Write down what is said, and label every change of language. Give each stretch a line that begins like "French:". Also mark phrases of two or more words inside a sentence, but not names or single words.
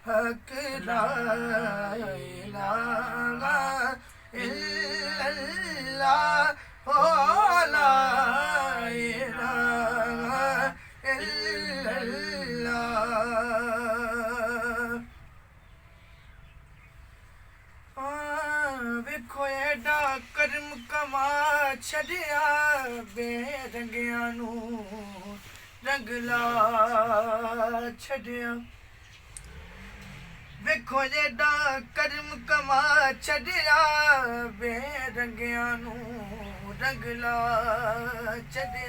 Arabic: حق لا إله إلا الله و لا إله إلا الله.
Punjabi: ਵੇਖੋ ਐਡਾ ਕਰਮ ਕਮਾ ਛੱਡਿਆ ਬੇਰੰਗਿਆਂ ਨੂੰ ਰੰਗ ਲਾ ਛੱਡਿਆ। ਵੇਖੋ ਐਡਾ ਕਰਮ ਕਮਾ ਛੱਡਿਆ ਬੇਰੰਗਿਆਂ ਨੂੰ ਰੰਗ ਲਾ ਛੱਡਿਆ।